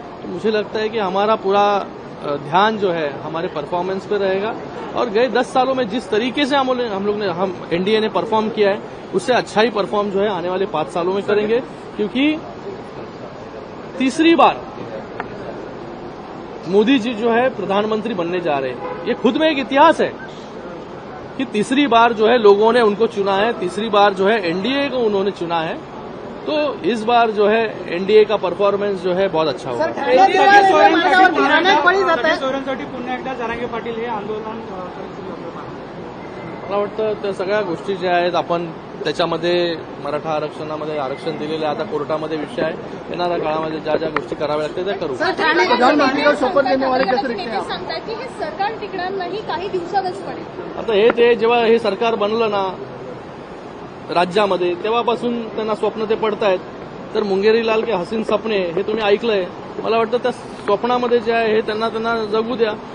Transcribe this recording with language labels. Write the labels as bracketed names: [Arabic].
[Hindi] तो मुझे लगता है कि हमारा पूरा ध्यान जो है हमारे परफॉर्मेंस पे रहेगा और गए 10 सालों में जिस तरीके से हम एनडीए ने परफॉर्म किया है उससे अच्छा ही परफॉर्म जो है आने वाले 5 सालों में करेंगे, क्योंकि तीसरी बार मोदी जी जो है प्रधानमंत्री बनने जा रहे हैं। ये खुद में एक इतिहास है कि तीसरी बार जो है लोगों ने उनको चुना है, तीसरी बार जो है एनडीए को उन्होंने चुना है। तो इस बार जो है एनडीए का परफॉर्मेंस जो है बहुत अच्छा होगा। [Marathi] पुन्हा एकदा जरांगे पाटील हे आंदोलन मला वाटतं त्या सगळ्या गोष्टी ज्या आहेत आपण त्याच्यामध्ये मराठा आरक्षणामध्ये आरक्षण दिलेलं आहे, आता कोर्टामध्ये विषय आहे। येणाऱ्या काळामध्ये ज्या ज्या गोष्टी कराव्या लागतील त्या करू। [Hindi] प्रधानमंत्री का शपथ लेने वाले कैसे दिखते हैं? [Marathi] सांगतात की हे सरकार टिकणार नाही, काही दिवसातच पडेल। आता ते जेव्हा हे सरकार बनलं ना राज्यामध्ये तेव्हापासून त्यांना स्वप्न ते पडतायत। तर [Hindi] मुंगेरी लाल के हसीन सपने [Marathi] हे तुम्ही ऐकलंय। मला वाटतं त्या स्वप्नामध्ये जे आहे हे त्यांना जगू द्या।